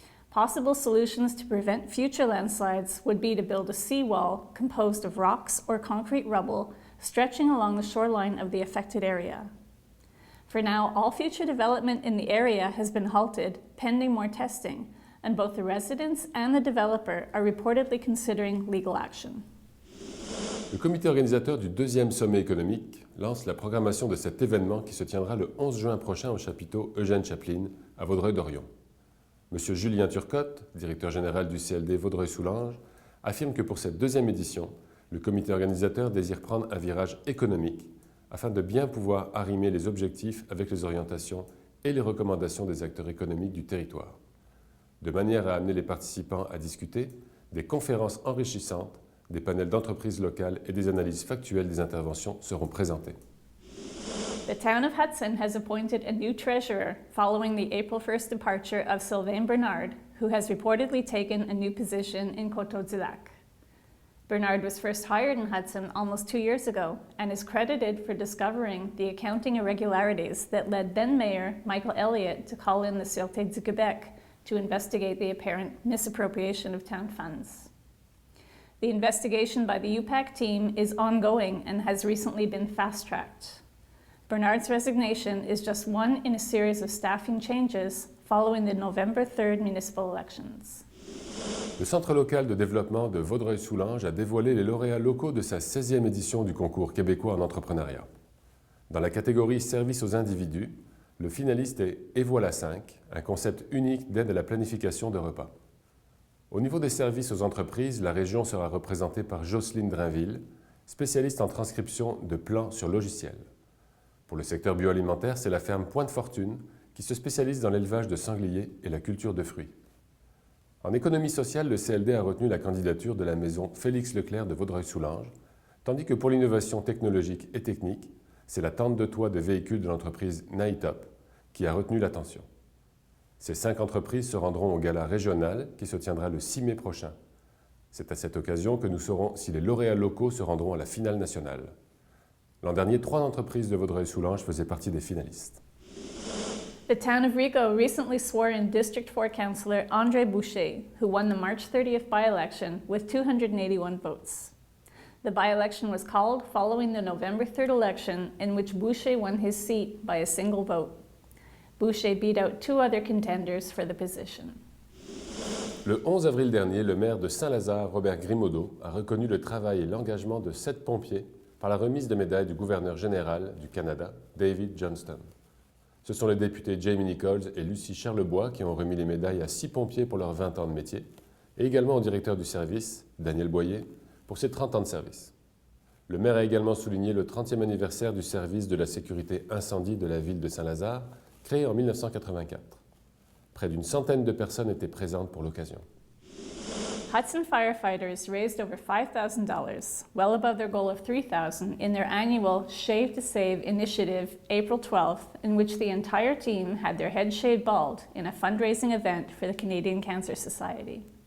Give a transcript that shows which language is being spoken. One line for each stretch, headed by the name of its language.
English: Possible solutions to prevent future landslides would be to build a seawall composed of rocks or concrete rubble stretching along the shoreline of the affected area. For now, all future development in the area has been halted pending more testing, and both the residents and the developer are reportedly considering legal action.
French: Le comité organisateur du deuxième sommet économique lance la programmation de cet événement qui se tiendra le 11 juin prochain au chapiteau Eugène Chaplin à Vaudreuil-Dorion. Monsieur Julien Turcotte, directeur général du CLD Vaudreuil-Soulanges, affirme que pour cette deuxième édition, le comité organisateur désire prendre un virage économique afin de bien pouvoir arrimer les objectifs avec les orientations et les recommandations des acteurs économiques du territoire, de manière à amener les participants à discuter des conférences enrichissantes, des panels d'entreprises locales et des analyses factuelles des interventions seront présentées.
English: The town of Hudson has appointed a new treasurer following the April 1st departure of Sylvain Bernard, who has reportedly taken a new position in Coteau-du-Lac. Bernard was first hired in Hudson almost 2 years ago and is credited for discovering the accounting irregularities that led then Mayor Michael Elliott to call in the Sûreté du Québec to investigate the apparent misappropriation of town funds. The investigation by the UPAC team is ongoing and has recently been fast-tracked. Bernard's resignation is just one in a series of staffing changes following the November 3rd municipal elections.
French: Le Centre local de développement de Vaudreuil-Soulanges a dévoilé les lauréats locaux de sa 16e édition du concours québécois en entrepreneuriat. Dans la catégorie Services aux individus, le finaliste est Et voilà 5, un concept unique d'aide à la planification de repas. Au niveau des services aux entreprises, la région sera représentée par Jocelyne Drainville, spécialiste en transcription de plans sur logiciel. Pour le secteur bioalimentaire, c'est la ferme Point de Fortune qui se spécialise dans l'élevage de sangliers et la culture de fruits. En économie sociale, le CLD a retenu la candidature de la maison Félix Leclerc de Vaudreuil-Soulanges, tandis que pour l'innovation technologique et technique, c'est la tente de toit de véhicules de l'entreprise Naitop qui a retenu l'attention. Ces 5 entreprises se rendront au gala régional qui se tiendra le 6 mai prochain. C'est à cette occasion que nous saurons si les lauréats locaux se rendront à la finale nationale. L'an dernier, 3 entreprises de Vaudreuil-Soulanges faisaient partie des finalistes.
English: The town of Rigaud recently swore in District 4 Councillor André Boucher, who won the March 30th by-election with 281 votes. The by-election was called following the November 3rd election in which Boucher won his seat by a single vote. Boucher beat out 2 other contenders for the position.
French: Le 11 avril dernier, le maire de Saint-Lazare, Robert Grimaudeau, a reconnu le travail et l'engagement de 7 pompiers par la remise de médailles du gouverneur général du Canada, David Johnston. Ce sont les députés Jamie Nichols et Lucie Charlebois qui ont remis les médailles à 6 pompiers pour leurs 20 ans de métier, et également au directeur du service, Daniel Boyer, pour ses 30 ans de service. Le maire a également souligné le 30e anniversaire du service de la sécurité incendie de la ville de Saint-Lazare, créé en 1984. Près d'une centaine de personnes étaient présentes pour l'occasion.
English: Hudson firefighters raised over $5,000, well above their goal of $3,000, in their annual Shave to Save initiative, April 12th, in which the entire team had their heads shaved bald in a fundraising event for the Canadian Cancer Society.